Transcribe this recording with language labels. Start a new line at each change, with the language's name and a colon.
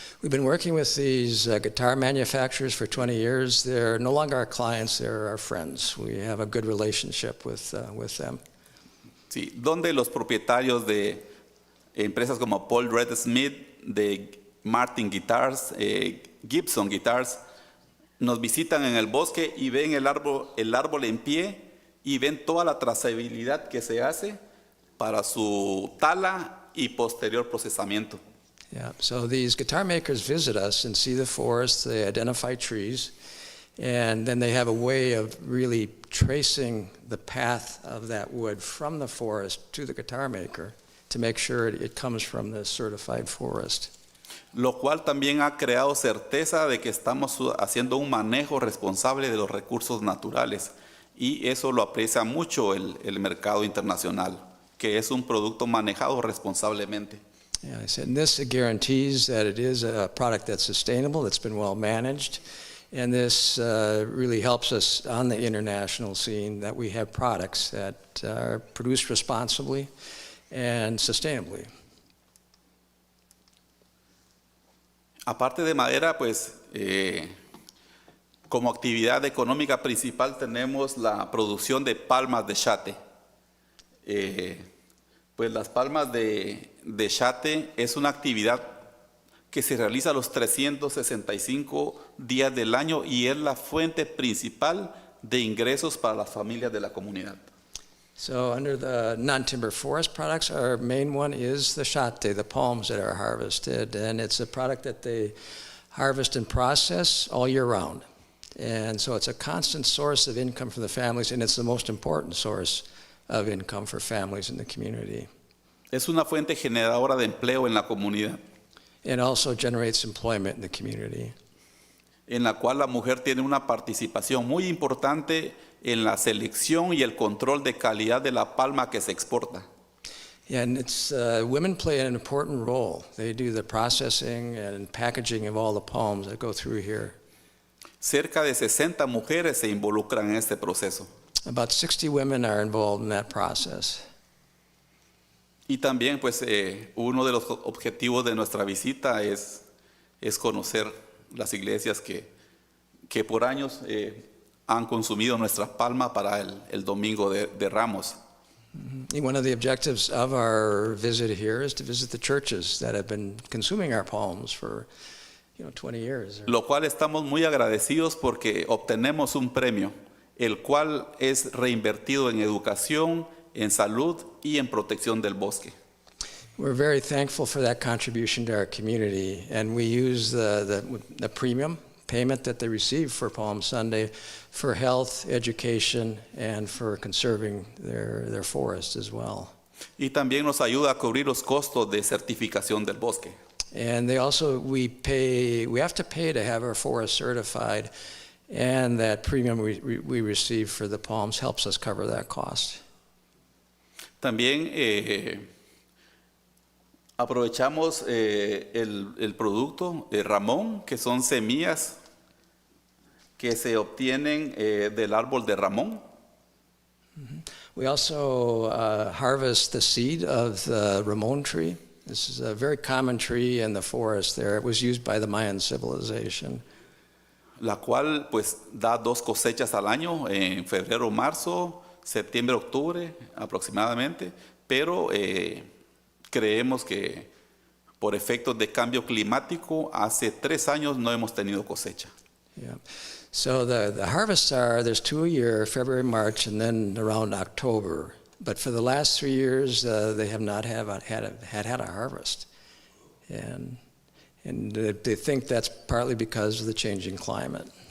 English: We've been working with these guitar manufacturers for 20 years. They're no longer our clients, they're our friends. We have a good relationship with them.
Spanish: Sí, donde los propietarios de empresas como Paul Red Smith, de Martin Guitars, Gibson Guitars, nos visitan en el bosque y ven el árbol en pie y ven toda la trazabilidad que se hace para su tala y posterior procesamiento.
English: Yeah, so these guitar makers visit us and see the forest, they identify trees, and then they have a way of really tracing the path of that wood from the forest to the guitar maker to make sure it comes from the certified forest.
Spanish: Lo cual también ha creado certeza de que estamos haciendo un manejo responsable de los recursos naturales, y eso lo aprecia mucho el mercado internacional, que es un producto manejado responsablemente.
English: Yeah, I said, and this guarantees that it is a product that's sustainable, that's been well managed, and this really helps us on the international scene that we have products that are produced responsibly and sustainably.
Spanish: Aparte de madera, pues como actividad económica principal tenemos la producción de palmas de chate. Pues las palmas de chate es una actividad que se realiza los 365 días del año y es la fuente principal de ingresos para las familias de la comunidad.
English: So under the non-timber forest products, our main one is the chate, the palms that are harvested, and it's a product that they harvest and process all year round. And so it's a constant source of income for the families, and it's the most important source of income for families in the community.
Spanish: Es una fuente generadora de empleo en la comunidad,
English: It also generates employment in the community.
Spanish: en la cual la mujer tiene una participación muy importante en la selección y el control de calidad de la palma que se exporta.
English: And it's, women play an important role. They do the processing and packaging of all the palms that go through here.
Spanish: Cerca de 60 mujeres se involucran en este proceso.
English: About 60 women are involved in that process.
Spanish: Y también, pues, uno de los objetivos de nuestra visita es conocer las iglesias que por años han consumido nuestra palma para el Domingo de Ramos.
English: And one of the objectives of our visit here is to visit the churches that have been consuming our palms for 20 years.
Spanish: Lo cual estamos muy agradecidos porque obtenemos un premio, el cual es reinvertido en educación, en salud y en protección del bosque.
English: We're very thankful for that contribution to our community, and we use the premium payment that they receive for Palm Sunday for health, education, and for conserving their forest as well.
Spanish: Y también nos ayuda a cubrir los costos de certificación del bosque.
English: And we have to pay to have our forest certified, and that premium we receive for the palms helps us cover that cost.
Spanish: También aprovechamos el producto Ramón, que son semillas que se obtienen del árbol de Ramón.
English: We also harvest the seed of the Ramon tree. This is a very common tree in the forest there. It was used by the Mayan civilization.
Spanish: La cual pues da 2 cosechas al año, en febrero, marzo, septiembre, octubre aproximadamente, pero creemos que por efectos de cambio climático hace 3 años no hemos tenido cosecha.
English: Yeah. So the harvests there's 2 a year, February, March, and then around October. But for the last 3 years, they have not had a harvest. And they think that's partly because of the changing climate.